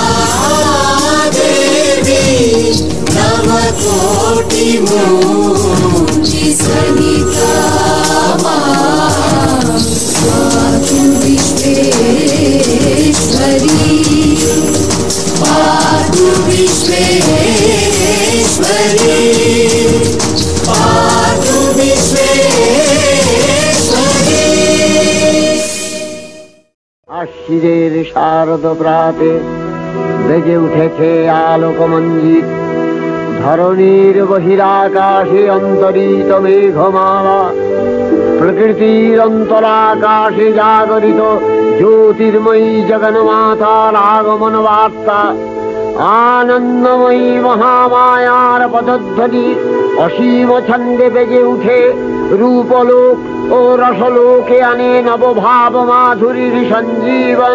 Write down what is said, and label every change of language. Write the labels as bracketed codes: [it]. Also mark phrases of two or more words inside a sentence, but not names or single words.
[sa] देवी नवकोटिमूर्तिसहिता पातु विश्वेश्वरी पातु विश्वेश्वरी पातु विश्वेश्वरी। [bn] আশ্বিনের শারদ প্রাতে বেজে উঠেছে আলোকমঞ্জিত, ধরণীর বহিরাকাশে অন্তরিত মেঘমালা, প্রকৃতির অন্তরাকাশে জাগরিত জ্যোতির্ময়ী জগন্মাতার আগমন বার্তা, আনন্দময়ী মহামায়ার পদধ্বনি অসীম ছন্দে বেজে উঠে রূপলোক ও রসলোকে আনে নবভাব মাধুরীর সঞ্জীবন।